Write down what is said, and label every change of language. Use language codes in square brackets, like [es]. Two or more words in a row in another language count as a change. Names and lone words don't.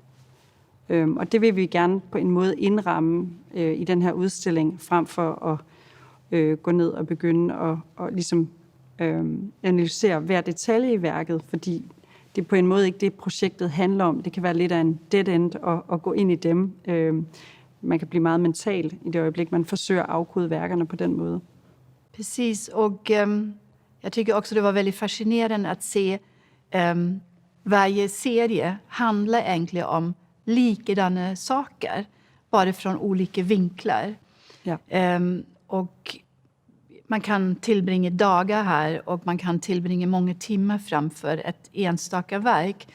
[da] Og det vil vi gerne på en måde indramme i den her udstilling, frem for at gå ned og begynde at ligesom, analysere hver detalje i værket, fordi det er på en måde ikke det, projektet handler om. Det kan være lidt af en [en] dead end [da] at gå ind i dem. Man kan blive meget mental i det øjeblik, man forsøger at afkode værkerne på den måde. [sv] Precis, och jag tycker också det var väldigt fascinerande att se varje serie handlar egentligen om likadana saker, bara från olika vinklar. Ja. Och man kan tillbringa dagar här och man kan tillbringa många timmar framför ett enstaka verk.